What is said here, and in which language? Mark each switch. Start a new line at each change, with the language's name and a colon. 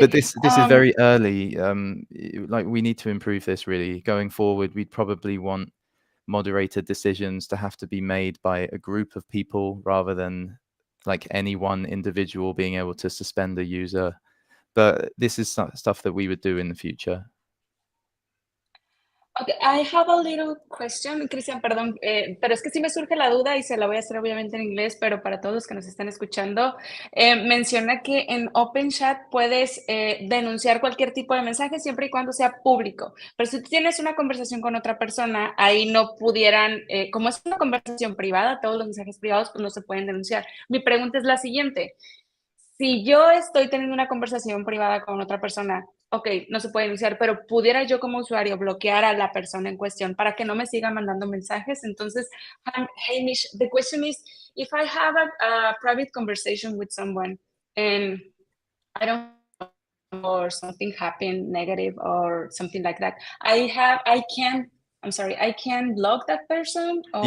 English: But this is very early. Like we need to improve this really. Going forward, we'd probably want moderator decisions to have to be made by a group of people rather than like any one individual being able to suspend a user. But this is stuff that we would do in the future. Okay, I have a little question,
Spanish: Cristian, perdón, pero es que sí me surge la duda y se la voy a hacer obviamente en inglés, pero para todos los que nos están escuchando, menciona que en OpenChat puedes denunciar cualquier tipo de mensaje siempre y cuando sea público, pero si tú tienes una conversación con otra persona, ahí no pudieran, como es una conversación privada, todos los mensajes privados pues no se pueden denunciar. Mi pregunta es la siguiente: si yo estoy teniendo una conversación privada con otra persona, ok, no se puede denunciar, pero pudiera yo como usuario bloquear a la persona en cuestión para que no me siga mandando mensajes.
English: Entonces, Hamish, the question is, if I have a private conversation with someone and I don't or something happened negative or something like that, I can I'm sorry, I can block that person, or